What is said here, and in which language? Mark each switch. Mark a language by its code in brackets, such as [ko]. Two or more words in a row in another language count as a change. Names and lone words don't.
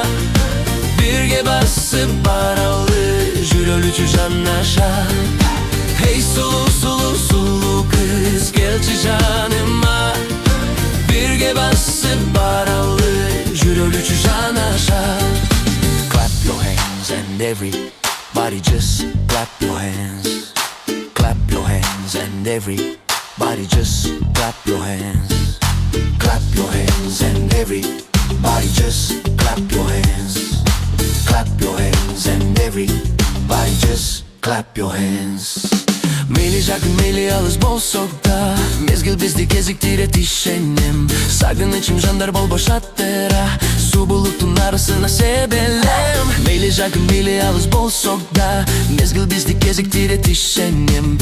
[ky] Бирге басып баралы, жүрөлүчү жанаша. Эй сулуу, сулуу, сулуу кыз, келчи жаныма. Бирге басып баралы, жүрөлүчү жанаша. [en] Clap your hands and everybody just clap your hands. Clap your hands and everybody just clap your hands. Clap your hands and everybody just clap your hands. Clap your hands and everybody just clap your hands. [ky] Мейли жакын, мейли алыс болсок да, мезгил бизди кезиктирет ишенем. Сагынычым жандар болбош аттыра, суу булуттун арасына себелем. Мейли жакын, мейли алыс болсок да, мезгил бизди кезиктирет ишенем.